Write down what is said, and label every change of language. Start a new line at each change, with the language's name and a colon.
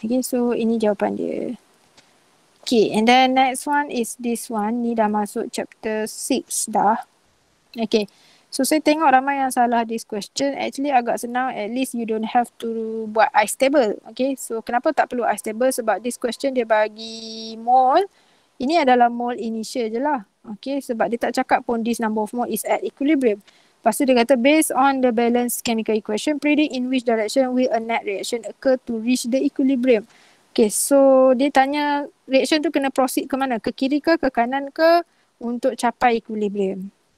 English: Okay, so
Malay: ini jawapan dia.
English: Okay, and then next one is this one.
Malay: Ni dah masuk chapter 6 dah. Okay.
English: So
Malay: saya tengok ramai yang salah
English: this question. Actually
Malay: agak senang,
English: at least you don't have to buat ice table.
Malay: Okay, so kenapa tak perlu ice table? Sebab
English: this question
Malay: dia bagi mole. Ini adalah mole initial je lah.
English: Okay,
Malay: sebab dia tak cakap pun
English: this number of mole is at equilibrium.
Malay: Lepas tu dia kata
English: based on the balanced chemical equation, predict in which direction will a net reaction occur to reach the equilibrium.
Malay: Okay, so dia tanya reaction tu kena proceed ke mana? Ke kiri ke kanan ke untuk capai equilibrium.